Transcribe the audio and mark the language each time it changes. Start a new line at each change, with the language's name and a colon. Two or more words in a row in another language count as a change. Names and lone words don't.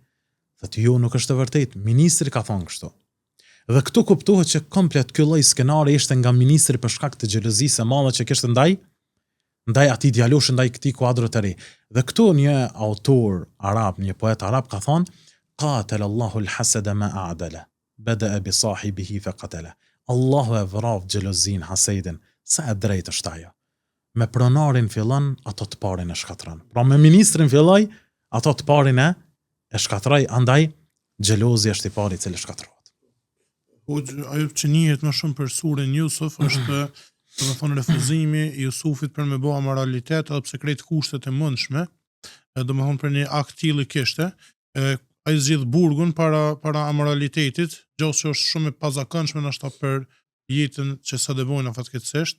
Albanian: Thotë, "Jo, nuk është vërtet, ministri ka thënë kështu." Dhe këtu kuptohet që komplet ky lloj skenari ishte nga ministri për shkak të xhelozisë së madhe që kishte ndaj atij djaloshi, ndaj këtij kuadro të ri. Dhe këtu një autor arab, një poet arab ka thënë,
Arabic: "قاتل الله الحسد ما أعدله بدأ بصاحبه فقتله."
Albanian: Allahu e vrap xhelozin, hasedin, sa e drejtë është ajo. Me pronarin fillon, ato të parin e shkatron. Pra me ministrin filloj, ato të parin e shkatroj, andaj xhelozi është i pari i cili shkatrohet. Ajo që njihet më shumë për surin Jusuf është domethënë refuzimi i Jusufit për me bë amoralitet edhe pse krejt kushtet e mundshme, domethënë për një akt tillë kishte, ai zgjidh burgun para amoralitetit, gjë që është shumë e pazakonshme ndoshta për jetën që sa devojna fatkeqësisht.